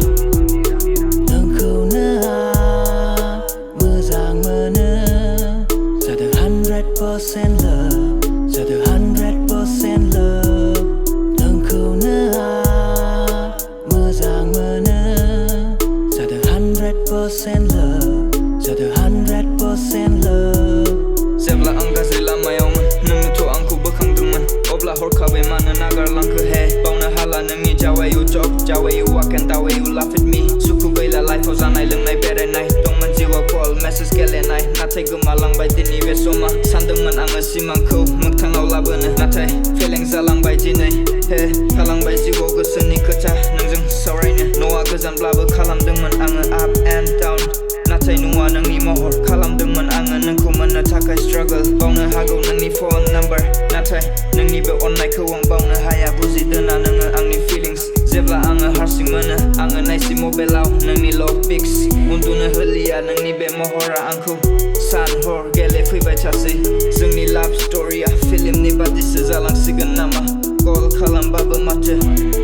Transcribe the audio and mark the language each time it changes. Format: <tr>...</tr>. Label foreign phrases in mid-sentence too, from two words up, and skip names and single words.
<brx>नोंखौनो आं मोजां मोनो जादों 100% love जादों 100% love नोंखौनो आं मोजां मोनो जादों 100% love जादों 100% love जेब्ला आं गाज्रि लामायावमोन नोंनोथ' आंखौ बोखांदोंमोन अब्ला हरखाबै मानो नागारलांखो हे बावनो हाला नोंनि जा</brx> <en>way you talk</en> <brx>जा</brx> <en>way you walk and the way you laugh at me</en> <brx>सुखु गैला लाइफआव जानाय लोंनाय बेरायनाय दंमोन जिउआव कल मेसेज गेलेनाय नाथाय गोमालांबाय दिनै बे समा सानदोंमोन आङो सिमांखौ मोगथाङाव लाबोनो नाथाय फेलें जालांबाय दिनै हे थालांबाय जिउआव गोसोनि खोथा नोंजों सावरायनो न'आ गोजानब्लाबो खालामदोंमोन आङो</brx> <en>up and down</en> <brx>नाथाय नुवा नोंनि महर खालामदोंमोन आङो नोंखौ मोननो थाखाय struggle बावनो हागौ नोंनि</brx> <en>phone number</en> <brx>नाथाय नोंनि बे अननायखौ आं बावनो हाया बुजिदोना नोङो आंनि feelings जेब्ला आङो हारसिं मोनो आङो नायसि मबाइलाव नोंनि</brx> <en>love pics</en> <brx>उन्दुनो होलिया नोंनि बे महरा आंखौ सान हर गेलेफैबाय थासै जोंनि</brx> <en>love story</en> <brx>आ फिल्मनि बादिसो जालांसिगोन नामा कल खालामबाबो माथो</brx>